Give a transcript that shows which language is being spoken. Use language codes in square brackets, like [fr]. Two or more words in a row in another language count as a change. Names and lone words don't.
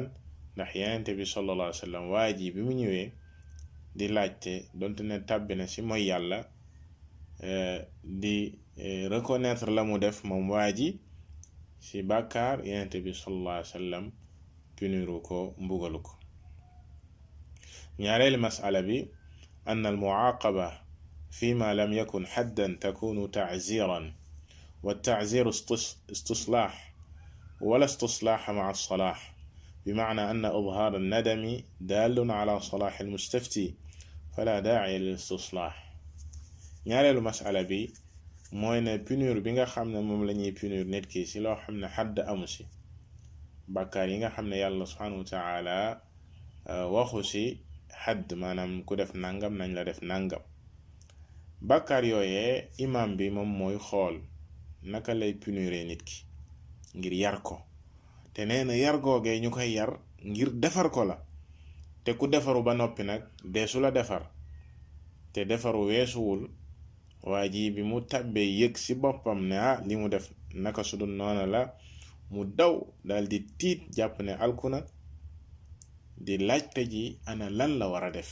[wo] ndax yenente bi [ar] صلى الله عليه وسلم [wo] waa ji bi mu ñëwee di laajte, donte ne tàbbi na ci mooy yàlla, di reconnaître la mu def moom waa ji ci bàkkaar, yenente bi [ar] صلى الله عليه وسلم [wo] puniru ko, mbugalu ko. ñaareelu masala bi [ar] أن المعاقبة فيما لم يكن حدا تكون تعزيرا، والتعزير استصلاح ولا استصلاح مع الصلاح، بمعنى أن إظهار الندم دال على صلاح المستفتي فلا داعي للاستصلاح. [wo] ñaareelu masala bi mooy ne punir bi nga xam ne moom la ñuy punir nit ki ci loo xam ne xadd amu ci, bàkkaar yi nga xam ne yàlla [ar] سبحانه وتعالى [wo] waxu ci xadd, maanaam ku def nangam nañ la def nangam. bàkkaar yooyee imam bi moom mooy xool naka lay punire nit ki ngir yar ko, te nee na yar googee ñu koy yar ngir defar ko la, te ku defaru ba noppi nag deesu la defar, te defaru weesuwul waa ji bi mu tàbbee yëg ci boppam ne li mu def naka su dul noona la, mu daw dal di tiit jàpp ne alkuna, di laajte ji ana lan la war a def.